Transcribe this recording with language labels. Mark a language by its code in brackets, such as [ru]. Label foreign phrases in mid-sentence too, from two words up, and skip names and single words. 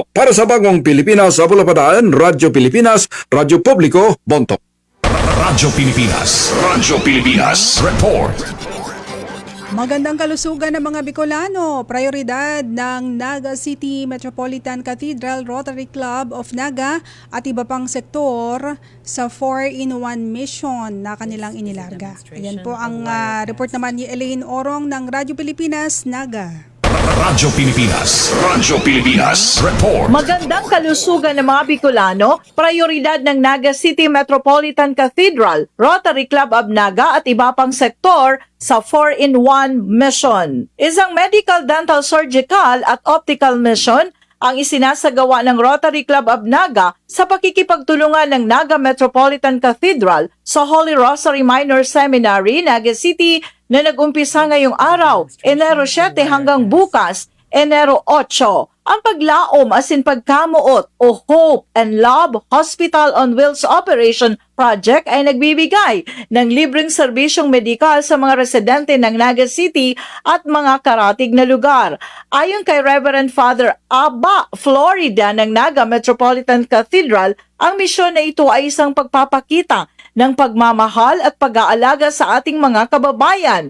[tl] Para sa Bagong Pilipinas, sa Bulapadaan, Radyo Pilipinas, Radyo Publiko, Bontoc. Radyo Pilipinas, report. Magandang kalusugan ng mga Bicolano. Prioridad ng Naga City Metropolitan Cathedral Rotary Club of Naga at iba pang sektor sa [en] 4-in-1 mission [tl] na kanilang inilarga. Ayan po ang report naman ni Elaine Orong ng Radyo Pilipinas, Naga. Radyo Pilipinas, report. Magandang kalusugan ng mga Bicolano, prioridad ng Naga City Metropolitan Cathedral, Rotary Club of Naga at iba pang sektor sa [en] 4-in-1 mission. [tl] Isang [en] medical, dental, surgical [tl] at [en] optical mission [tl] ang isinasagawa ng Rotary Club of Naga sa pakikipagtulungan ng Naga Metropolitan Cathedral sa Holy Rosary Minor Seminary, Naga City, na nag-umpisa ngayong araw, Enero 7 hanggang bukas, Enero 8. Ang paglaom [en] as in [tl] pagkamuot o Hope and Love Hospital on Wheels Operation Project ay nagbibigay ng libreng serbisyong medikal sa mga residente ng Naga City at mga karatig na lugar. Ayon kay Reverend Father Abba Florida ng Naga Metropolitan Cathedral, ang misyon na ito ay isang pagpapakita ng pagmamahal at pag-aalaga sa ating mga kababayan.